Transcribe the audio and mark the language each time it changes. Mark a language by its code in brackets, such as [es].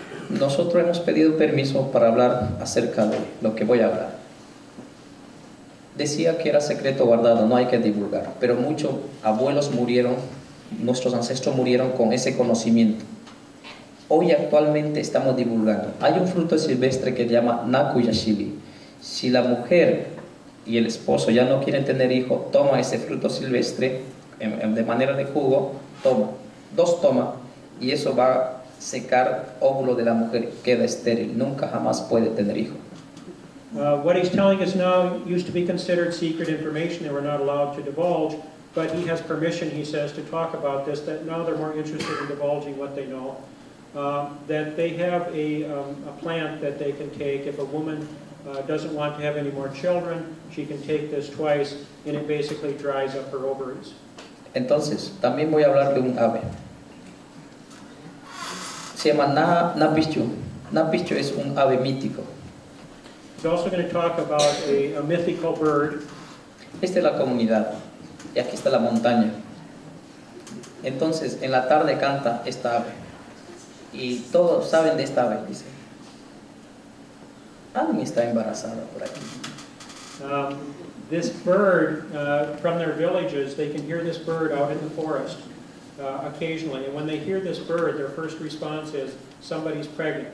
[es] Nosotros hemos pedido permiso para hablar acerca de lo que voy a hablar. Decía que era secreto guardado, no hay que divulgar, pero muchos abuelos murieron, nuestros ancestros murieron con ese conocimiento. Hoy actualmente estamos divulgando. Hay un fruto silvestre que se llama nakuyashili. Si la mujer y el esposo ya no quieren tener hijos, toma ese fruto silvestre de manera de jugo, toma, 2 toma, y eso va a secar óvulo de la mujer, queda estéril, nunca jamás puede tener hijos. [en] What he's telling us now used to be considered secret information they were not allowed to divulge, but he has permission, he says, to talk about this, that now they're more interested in divulging what they know. That they have a plant that they can take. If a woman doesn't want to have any more children, she can take this twice, and it basically dries up her ovaries. [es] Entonces, también voy a hablar de un ave. Se llama napichu. Napichu es un ave mítico. [en] He's also going to talk about a mythical bird. [es] Esta es la comunidad, y aquí está la montaña. Entonces, en la tarde canta esta ave. Y todos saben de esta ave, dice. Alguien está embarazada por aquí. [en] This bird, from their villages, they can hear this bird out in the forest occasionally. And when they hear this bird, their first response is, somebody's pregnant.